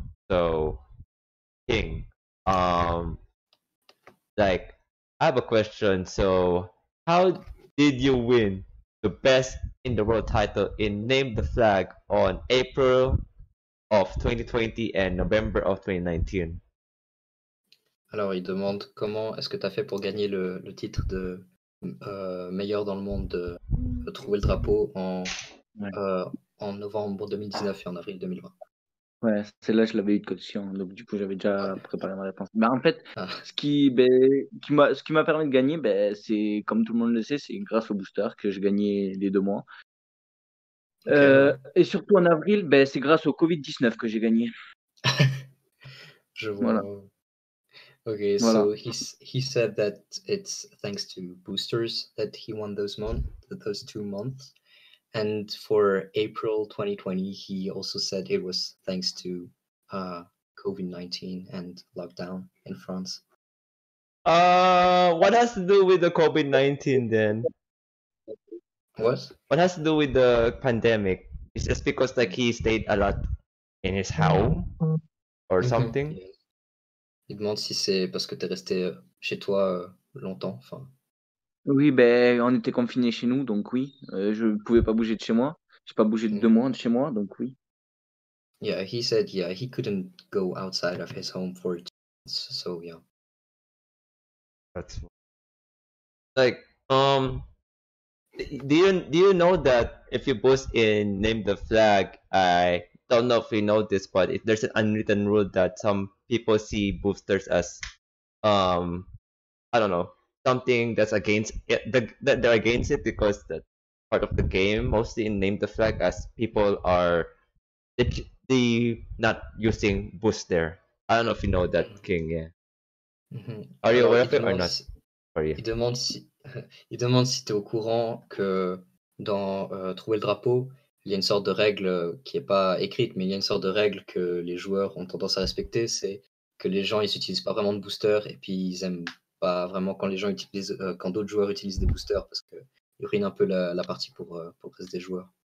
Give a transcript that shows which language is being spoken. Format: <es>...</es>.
<en>So King, like I have a question. So how did you win the best in the world title in Name the Flag on April of 2020 and November of 2019?</en> <fr>Alors, il demande comment est-ce que tu as fait pour gagner le titre de meilleur dans le monde de trouver le drapeau en novembre 2019 et en avril 2020. Ouais, celle-là, je l'avais eu de caution, donc du coup, j'avais déjà préparé ma réponse. En fait, Ah. ce qui m'a permis de gagner, c'est, comme tout le monde le sait, c'est grâce au booster que j'ai gagné les 2 mois.</fr> <en>Okay.</en> <fr>Et surtout en avril, c'est grâce au Covid-19 que j'ai gagné. Je vois. Voilà.</fr> <en>Okay,</en> <fr>Voilà.</fr> <en>so he said that it's thanks to boosters that he won those 2 months. And for April 2020, he also said it was thanks to COVID-19 and lockdown in France. What has to do with the COVID-19 then? What? What has to do with the pandemic? It's just because like he stayed a lot in his house or something?</en> <fr>Il demande si c'est parce que tu es resté chez toi longtemps. Enfin. Oui, on était confinés chez nous, donc oui. Je pouvais pas bouger de chez moi. J'ai pas bougé de 2 mois de chez moi, donc oui.</fr> <en>Yeah, he said he couldn't go outside of his home for 2 months, so yeah. That's like do you know that if you boost in Name the Flag, I don't know if you know this, but if there's an unwritten rule that some people see boosters as I don't know, something that's against it, that they're against it because that's part of the game, mostly in Name the Flag, as people are they not using boost there. I don't know if you know that, King. Yeah. Are you aware of it or not? Sorry.</en> <fr>Il demande si il demande si tu es au courant que dans Trouver le drapeau, il y a une sorte de règle qui n'est pas écrite, mais il y a une sorte de règle que les joueurs ont tendance à respecter, c'est que les gens ils n'utilisent pas vraiment de booster et puis ils aiment pas vraiment quand les gens utilisent quand d'autres joueurs utilisent des boosters parce que ils ruinent un peu la partie pour le reste des joueurs.</fr>